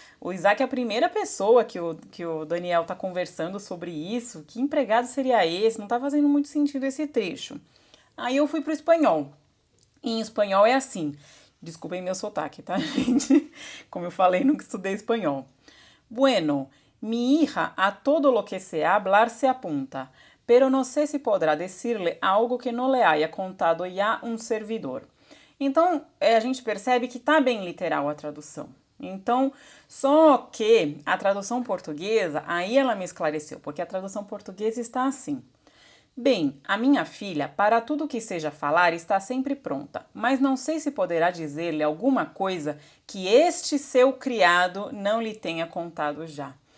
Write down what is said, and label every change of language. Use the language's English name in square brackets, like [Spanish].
[Portuguese] O Isaac é a primeira pessoa que o Daniel tá conversando sobre isso. Que empregado seria esse? Não tá fazendo muito sentido esse trecho. Aí eu fui pro espanhol. Em espanhol é assim. Desculpem meu sotaque, tá, gente? Como eu falei, nunca estudei espanhol. [Spanish] Bueno, mi hija a todo lo que sé hablar se apunta, pero no sé si podrá decirle algo que no le haya contado ya un servidor. [Portuguese] Então, a gente percebe que tá bem literal a tradução. Então, só que a tradução portuguesa, aí ela me esclareceu, porque a tradução portuguesa está assim: bem, a minha filha, para tudo que seja falar, está sempre pronta, mas não sei se poderá dizer-lhe alguma coisa que este seu criado não lhe tenha contado já.